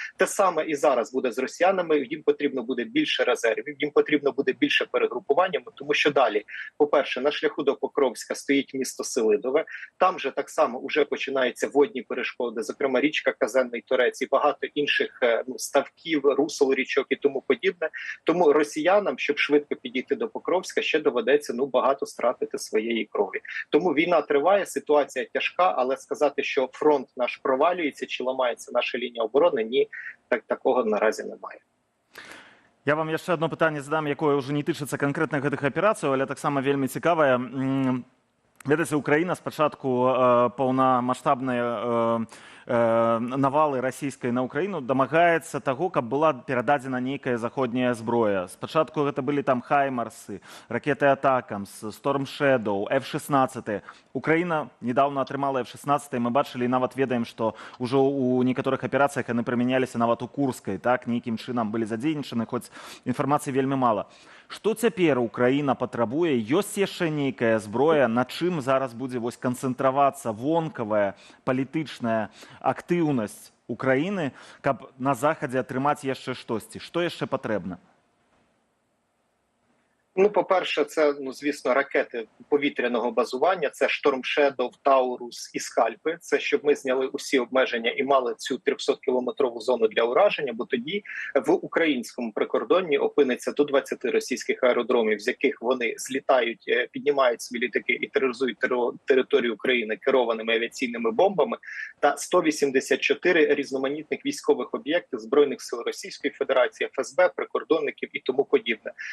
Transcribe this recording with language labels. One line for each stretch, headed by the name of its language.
Ukrainian: Те саме і зараз буде з росіянами, їм потрібно буде більше резервів, їм потрібно буде більше перегрупування, тому що далі, по-перше, на шляху до Покровська стоїть місто Селидове, там же так само вже починаються водні перешкоди, зокрема річка Казенний Торець і багато інших ставків, русел річок і тому подібне. Тому росіянам, щоб швидко підійти до Покровська, ще доведеться багато стратити своєї крові. Тому війна триває, ситуація тяжка, але сказати, що фронт наш провалюється чи ламається наша лінія оборони, ні, такого наразі немає.
Belarusian: Я вам яшчэ одно пытанне задам, якое ўжо не тычыцца канкрэтна гэтых аперацыяў, але таксама вельмі цікавае. Ведаеце, Украіна спачатку паўнамаштабнай навалы расійскай на Украіну дамагаецца таго, каб была перададзена нейкая заходняя зброя. Спачатку гэта былі там хаймарсы, ракеты Атакамс, Storm Shadow, F-16. Украіна недавно атрымала F-16, мы бачылі і нават ведаем, што ўжо ў некаторых аперацыях яны прымяняліся нават у Курскай, так, нейкім чынам былі задзейнічаны, хоць інфармацыі вельмі мала. Што цяпер Украіна патрабуе? Ёсць яшчэ нейкая зброя, на чым зараз будзе канцэнтравацца вонкавая палітычная актыўнасць Украіны, каб на захадзе атрымаць яшчэ штосьці? Што яшчэ патрэбна?
Ukrainian: Ну, по-перше, це, звісно, ракети повітряного базування, це Storm Shadow, Таурус і Скальпи. Це щоб ми зняли усі обмеження і мали цю 300-кілометрову зону для ураження, бо тоді в українському прикордонні опиниться до 20 російських аеродромів, з яких вони злітають, піднімають свої літаки і тероризують територію України керованими авіаційними бомбами, та 184 різноманітних військових об'єктів Збройних сил Російської Федерації, ФСБ, прикордонників і тому подібне.